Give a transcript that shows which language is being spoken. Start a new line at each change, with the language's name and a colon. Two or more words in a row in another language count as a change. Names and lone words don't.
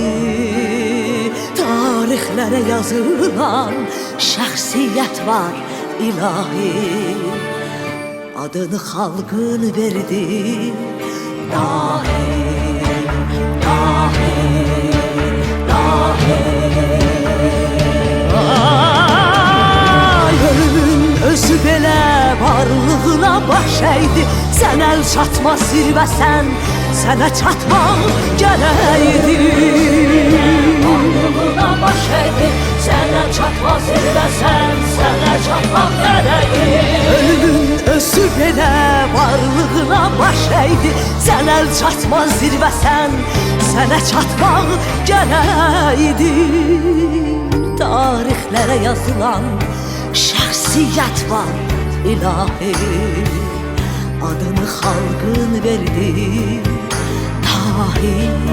Turkish: Tarihlere yazılan şahsiyet var ilahi, adını halkın verdi dahi. Dahi, dahi.
Azerbaijani: Özü belə varlığına baş əydi, sən əl çatmaz zirvəsən, sənə çatmaq gərəkdi. Varlığına baş əydi, sənə çatmaz zirvəsən, sənə çatmaq gərəkdi. Ölümün özü belə varlığına baş əydi, sən əl çatmaz zirvəsən, sənə çatmaq gərəkdi. Tarixlərə yazılan şahsiyet var ilahi, adını halkın verdi dahi.